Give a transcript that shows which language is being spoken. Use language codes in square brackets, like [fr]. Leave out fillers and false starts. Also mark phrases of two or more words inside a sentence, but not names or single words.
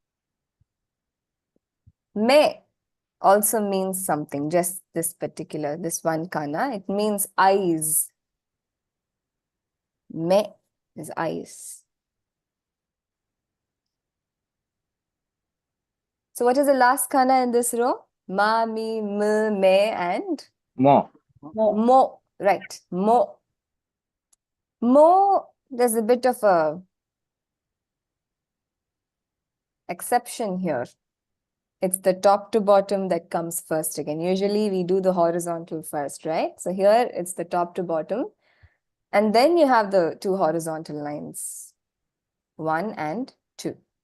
[en] Me also means something, just this one kana. It means eyes. Me is eyes. So what is the last kana in this row? Ma, mi, m, me, and Mo. mo. Right, mo. Mo, there's a bit of a exception here. It's the top to bottom that comes first again. Usually we do the horizontal first, right? So here it's the top to bottom. And then you have the two horizontal lines, 1 and 2.